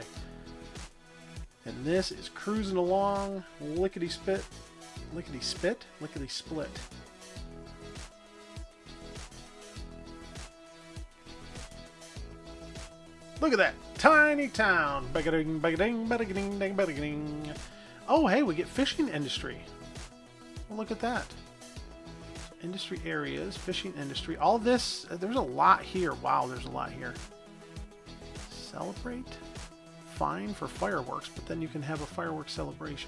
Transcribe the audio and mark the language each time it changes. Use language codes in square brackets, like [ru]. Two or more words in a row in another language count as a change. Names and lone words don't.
[en] And this is cruising along, lickety-spit, lickety-spit, lickety-split. Look at that, Tiny Town. Ba-ga-ding, ba-ga-ding, ba-ga-ding, ding, ba-ga-ding. Oh, hey, we get fishing industry. Well, look at that. Industry areas, fishing industry. All this, there's a lot here. Wow, there's a lot here. Celebrate. Fine for fireworks, but then you can have a fireworks celebration.